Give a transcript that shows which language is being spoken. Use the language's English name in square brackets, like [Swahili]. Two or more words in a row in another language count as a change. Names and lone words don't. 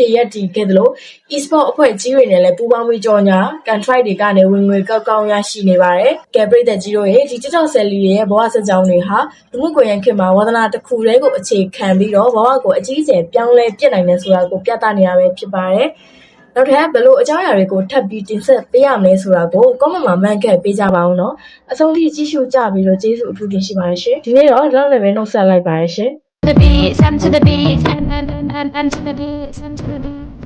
[Burmese] ဖြစ်ရပ်တည်ခဲ့သလို e-sport အဖွဲ့ကြီးတွေနဲ့လည်းပူးပေါင်းပြီးကြော်ညာ contract တွေကနေဝင်ငွေကောက်ရရှိနေပါတယ်။ကဲပရိသတ်ကြီးတို့ရဲ့ဒီ TikTok ဆယ်လီရဲ့ဘဝစကြောင်းတွေဟာလူမှုကွန်ရက်ခေတ်မှာဝါသနာတစ်ခုတည်းကိုအခြေခံပြီးတော့ဘဝကိုအကြီးအကျယ်ပြောင်းလဲပြစ်နိုင်တယ်ဆိုတာကိုပြသနေရပဲဖြစ်ပါတယ်။နောက်ထပ်ဘယ်လိုအကြောင်းအရာတွေကိုထပ်ပြီးတင်ဆက်ပေးရမလဲဆိုတာကို comment မှာမှန်ခဲ့ပေးကြပါဦးနော်။အဆုံးထိကြည့်ရှုကြပြီးတော့ကျေးဇူးအထူးတင်ရှိပါတယ်ရှင်။ဒီနေ့တော့ဒီလောက်နဲ့ပဲနှုတ်ဆက်လိုက်ပါတယ်ရှင်။ [English] The beat, to the beat, and to the beat, and to the beat.